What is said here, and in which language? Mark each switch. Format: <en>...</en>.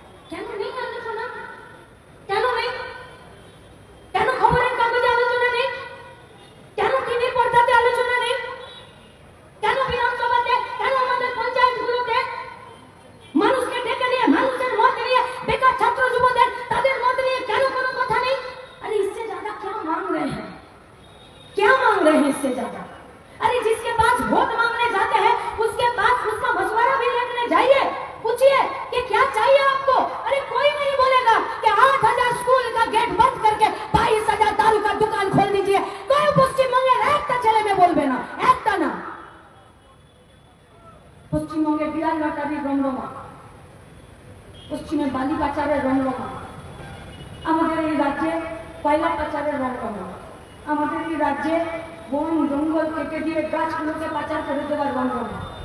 <bn>কেন নেই আলোচনা? কেন নেই? কেন খবরের কাগজে আলোচনা নেই? কেন টিভির পর্দাতে আলোচনা নেই? কেন বিধানসভাতে, কেন আমাদের পঞ্চায়েতগুলোতে মানুষকে ডেকে নিয়ে, মানুষের মত নিয়ে, বেকার ছাত্র যুবদের তাদের মত নিয়ে কেন কোনো কথা নেই?</bn> <hi>अरे इससे ज्यादा क्या मांग रहे हैं? क्या मांग रहे हैं इससे ज्यादा? अरे जिसके पास वोट मांगने जाते हैं उसके पास उसका मशवरा भी लेने जाइए, पूछिए कि क्या चाहिए आपको। अरे कोई नहीं बोलेगा कि 8,000 स्कूल का गेट बंद करके 22,000 दारू का दुकान खोल दीजिए। कोई</hi> <bn>পশ্চিমবঙ্গের একটা ছেলে মেয়ে বলবে না, একটা না। পশ্চিমবঙ্গে বিড়াল লটারির রমরমা, পশ্চিমে বালি পাচারের রমরমা, আমাদের এই রাজ্যে কয়লা পাচারের রমরমা, আমাদের এই রাজ্যে বন জঙ্গল কেটে দিয়ে গাছগুলোকে পাচার করে দেওয়ার রমরমা।</bn>